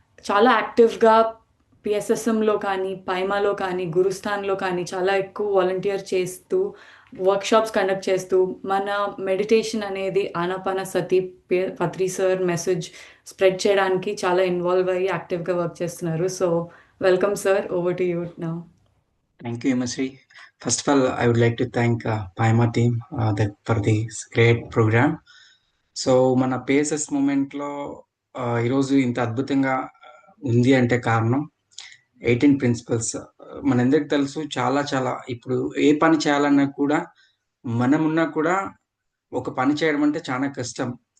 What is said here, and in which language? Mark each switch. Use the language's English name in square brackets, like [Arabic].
[Telugu] చాలా యాక్టివ్గా పిఎస్ఎస్ఎంలో కానీ పైమాలో కానీ గురుస్థాన్లో కానీ చాలా ఎక్కువ వాలంటీర్ చేస్తూ వర్క్షాప్స్ కండక్ట్ చేస్తూ మన మెడిటేషన్ అనేది ఆనాపాన సతి పత్రి సార్ మెసేజ్ స్ప్రెడ్ చేయడానికి చాలా ఇన్వాల్వ్ అయ్యి యాక్టివ్గా వర్క్ చేస్తున్నారు. [English] So welcome sir, over to you now. Thank you, Himasri. First of all, I would like to thank Paima team for this great program. [Telugu] So మన PSS మూమెంట్లో ఈరోజు ఇంత అద్భుతంగా ఉంది అంటే కారణం 18 ప్రిన్సిపల్స్. మనందరికి తెలుసు, చాలా చాలా ఇప్పుడు ఏ పని చేయాలన్నా కూడా మనమున్నా కూడా ఒక పని చేయడం అంటే చాలా కష్టం.